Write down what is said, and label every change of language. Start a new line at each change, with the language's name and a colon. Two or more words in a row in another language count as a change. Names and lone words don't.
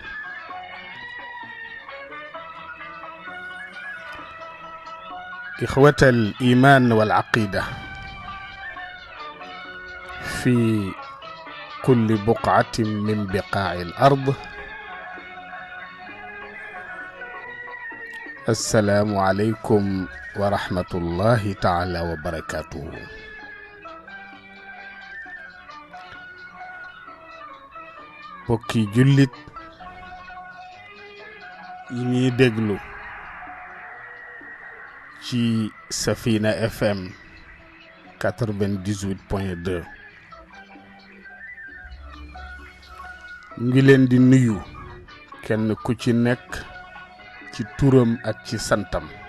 Arabic: إخوة الإيمان والعقيدة في كل بقعة من بقاع الأرض، السلام عليكم ورحمة الله تعالى وبركاته.
Wolof: bokki jullit yi ñuy déglu ci Safina FM 98.2 ngi leen di nuyu kenn ku ci nekk ci turam ak ci santam.